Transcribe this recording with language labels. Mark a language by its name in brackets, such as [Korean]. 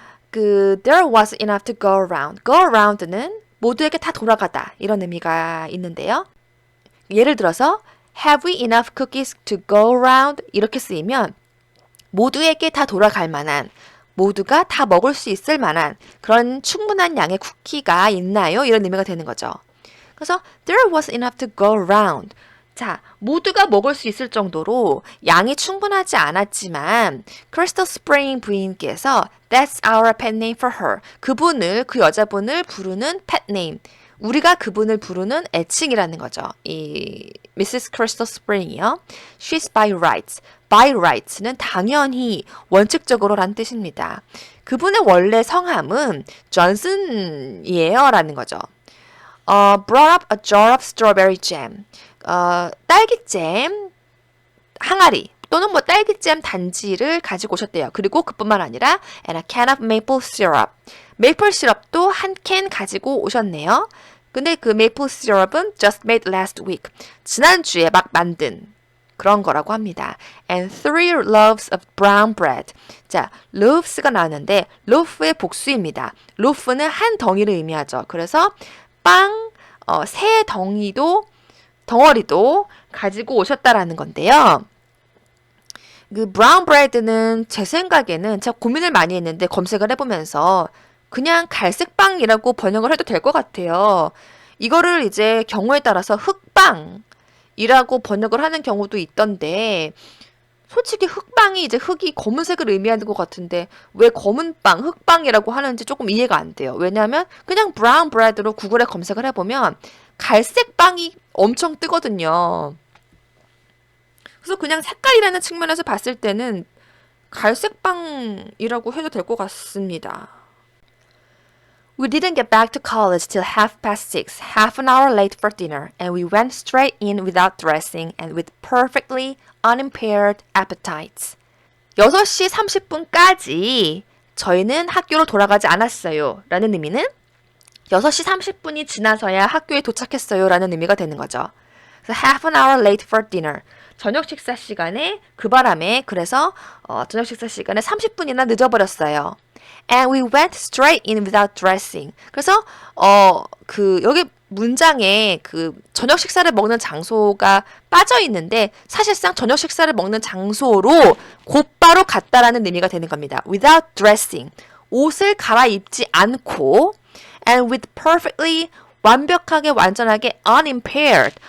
[English] there wasn't enough to go around. [Korean] go around는 모두에게 다 돌아가다 이런 의미가 있는데요. [English] 예를 들어서 Have we enough cookies to go around? [Korean] 이렇게 쓰이면 모두에게 다 돌아갈 만한, 모두가 다 먹을 수 있을 만한 그런 충분한 양의 쿠키가 있나요? 이런 의미가 되는 거죠. [English] 그래서 there was enough to go around. [Korean] 자, 모두가 먹을 수 있을 정도로 양이 충분하지 않았지만 Crystal Spring 부인께서 [English] That's our pet name for her. [Korean] 그 여자분을 부르는 pet name. 우리가 그분을 부르는 애칭이라는 거죠. 이 Mrs. Crystal Spring이요. [English] She's by rights. [Korean] by rights는 당연히, 원칙적으로라는 뜻입니다. 그분의 원래 성함은 존슨이에요 라는 거죠. [English] brought up a jar of strawberry jam. [Korean] 딸기잼 항아리 또는 뭐 딸기잼 단지를 가지고 오셨대요. 그리고 그뿐만 아니라 [English] and a can of maple syrup. [Korean] 메이플 시럽도 한 캔 가지고 오셨네요. 근데 그 메이플 시럽은 [English] just made last week. [Korean] 지난주에 막 만든 그런 거라고 합니다. [English] And 3 loaves of brown bread. [Korean] 자, loaves가 나왔는데 loaf의 복수입니다. loaf는 한 덩이를 의미하죠. 그래서 빵, 세 덩어리도 가지고 오셨다라는 건데요. 그 brown bread는 제 생각에는 제가 고민을 많이 했는데 검색을 해보면서 그냥 갈색빵이라고 번역을 해도 될 것 같아요. 이거를 이제 경우에 따라서 흑빵이라고 번역을 하는 경우도 있던데 솔직히 흑빵이 이제 흑이 검은색을 의미하는 것 같은데 왜 검은빵, 흑빵이라고 하는지 조금 이해가 안 돼요. 왜냐하면 그냥 brown bread로 구글에 검색을 해보면 갈색 빵이 엄청 뜨거든요. 그래서 그냥 색깔이라는 측면에서 봤을 때는 갈색 빵이라고 해도 될 것 같습니다. [English] We didn't get back to college till 6:30, half an hour late for dinner, and we went straight in without dressing and with perfectly unimpaired appetites. [Korean] 6시 30분까지 저희는 학교로 돌아가지 않았어요. 라는 의미는 6시 30분이 지나서야 학교에 도착했어요. 라는 의미가 되는 거죠. [English] 그래서 half an hour late for dinner. [Korean] 저녁 식사 시간에 그 바람에 그래서 저녁 식사 시간에 30분이나 늦어버렸어요. [English] And we went straight in without dressing. [Korean] 그래서 여기 문장에 그 저녁 식사를 먹는 장소가 빠져 있는데 사실상 저녁 식사를 먹는 장소로 곧바로 갔다라는 의미가 되는 겁니다. [English] Without dressing. [Korean] 옷을 갈아입지 않고 [English] and with perfectly [Korean] 완벽하게 완전하게 [English] unimpaired.